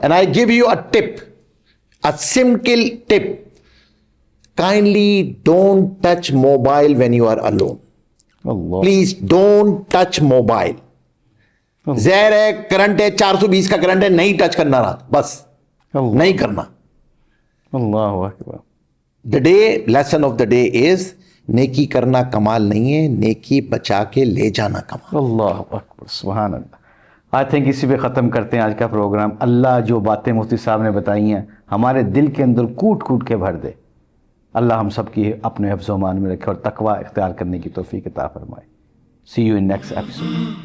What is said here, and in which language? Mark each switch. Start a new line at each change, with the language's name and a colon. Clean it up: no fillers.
English: And I give you a tip, a simple tip, kindly don't touch mobile when you are alone.
Arabic: اللہ.
English: Please don't touch mobile.
Urdu: زہر ہے, current ہے, 420 کا current ہے, نہیں touch کرنا رات, بس نہیں کرنا.
Arabic: اللہ اکبر.
Urdu: The day lesson of the day is نیکی کرنا کمال نہیں ہے, نیکی بچا کے لے جانا کمال.
Arabic: اللہ اکبر. سبحان اللہ.
English: I think
Urdu: اسی پہ ختم کرتے ہیں آج کا پروگرام. اللہ جو باتیں مفتی صاحب نے بتائی ہیں ہمارے دل کے اندر کوٹ کوٹ کے بھر دے. اللہ ہم سب کی اپنے حفظ و امان میں رکھے اور تقوی اختیار کرنے کی توفیق عطا فرمائے.
English: See you in next episode.